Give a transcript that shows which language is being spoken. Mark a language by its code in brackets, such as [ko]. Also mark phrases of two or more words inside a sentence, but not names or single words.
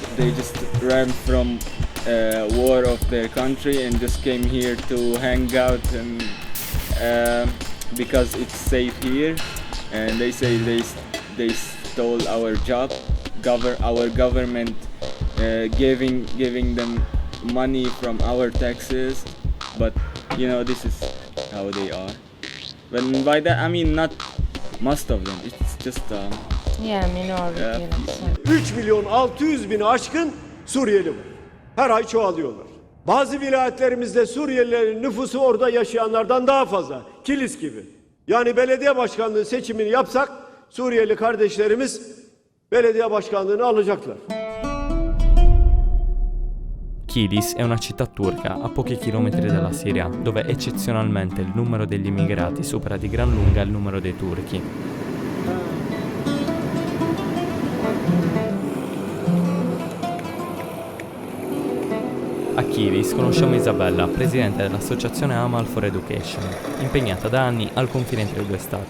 [en] They just ran from war of their country and just came here to hang out and because it's safe here, and they say they stole our job, our government giving them money from our taxes, but this is how they are. But by that I mean not most of them, it's just Minority. [tr] 3 milyon 600 bini aşkın Suriyeli var. Her ay çoğalıyorlar. Bazı vilayetlerimizde Suriyelilerin nüfusu orada yaşayanlardan daha fazla. Kilis gibi. Yani belediye başkanlığı seçimini yapsak Suriyeli kardeşlerimiz belediye başkanlığını alacaklar. [it] Kilis è una città turca a pochi chilometri dalla Siria, dove eccezionalmente il numero degli immigrati supera di gran lunga il numero dei turchi. A Kilis conosciamo Isabella, presidente dell'associazione Amal for Education, impegnata da anni al confine tra i due stati.